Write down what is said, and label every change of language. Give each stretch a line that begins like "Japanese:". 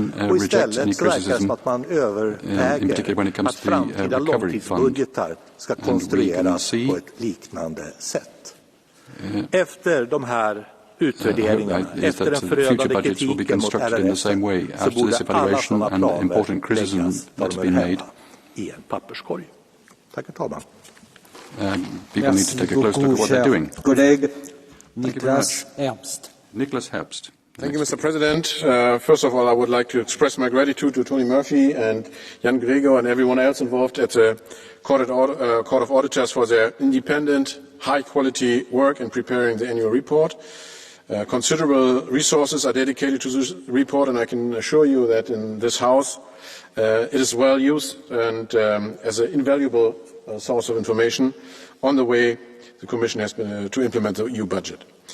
Swedish: Och istället så verkar det som att man överväger att framtida långtidsbudgetar ska konstrueras på ett liknande sätt. Efter de här utvärderingarna, efter den förödande kritiken mot RRF, så borde alla sådana planer läggas där de är hemma i en papperskorg. Tack, herr talman.
French: Merci beaucoup, cher collègue. Niklas Herbst. Nicholas Herbst.
English: Thank you, Mr. President. First of all, I would like to express my gratitude to Tony Murphy and Jan Gregor and everyone else involved at the Court of Auditors for their independent, high-quality work in preparing the annual report. Considerable resources are dedicated to this report, and I can assure you that in this House it is well used and as an invaluable source of information on the way the Commission has been to implement the EU budget.